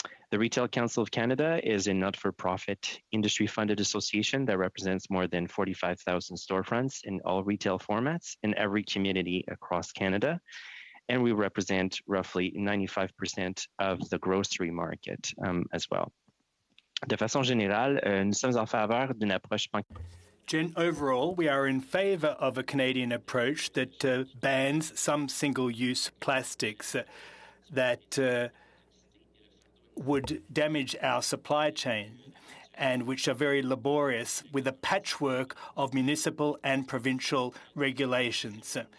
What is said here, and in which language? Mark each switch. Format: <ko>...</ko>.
<en>The Retail Council of Canada is a not-for-profit industry-funded association that represents more than 45,000 storefronts in all retail formats in every community across Canada. And we represent roughly 95% of the grocery market as well.</en> <fr>De façon générale, nous sommes en faveur d'une approche.</fr> <en>Overall, we are in favour of a Canadian approach that bans some single-use plastics that would damage our supply chain and which are very laborious with a patchwork of municipal and provincial regulations.</en>